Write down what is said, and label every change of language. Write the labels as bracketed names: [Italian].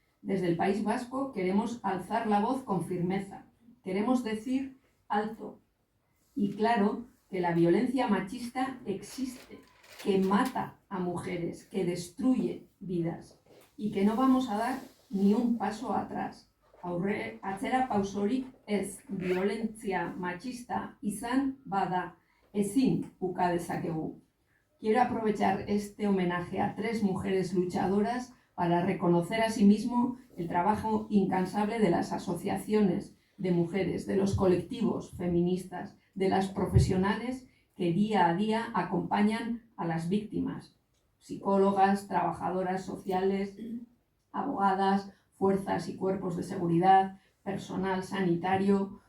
[Spanish] Desde el País Vasco queremos alzar la voz con firmeza. Queremos decir alto y claro que la violencia machista existe, que mata a mujeres, que destruye vidas y que no vamos a dar ni un paso atrás. [Basque] Atzera pausorik ez, violentzia machista izan bada, ezin uka dezakegu. [Spanish] Quiero aprovechar este homenaje a 3 mujeres luchadoras para reconocer asimismo el trabajo incansable de las asociaciones de mujeres, de los colectivos feministas, de las profesionales que día a día acompañan a las víctimas: psicólogas, trabajadoras sociales, abogadas, fuerzas y cuerpos de seguridad, personal sanitario.